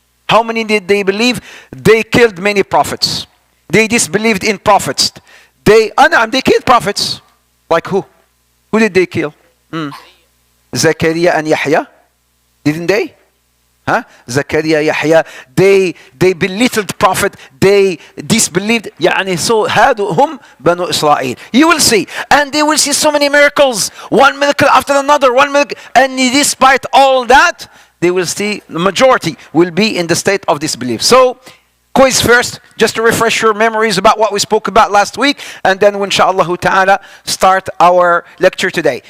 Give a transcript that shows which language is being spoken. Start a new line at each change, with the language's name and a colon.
English: How many did they believe? They killed many prophets. They disbelieved in prophets. They killed prophets. Like who? Who did they kill? Zakaria and Yahya. Didn't they? Zakaria, Yahya. They belittled prophet. They disbelieved.
Arabic: So هادهم بنو إسرائيل.
English: You will see. And they will see so many miracles. One miracle after another. One miracle. And despite all that, they will see, the majority will be in the state of disbelief. So, quiz first, just to refresh your memories about what we spoke about last week, and then inshallah ta'ala start our lecture today.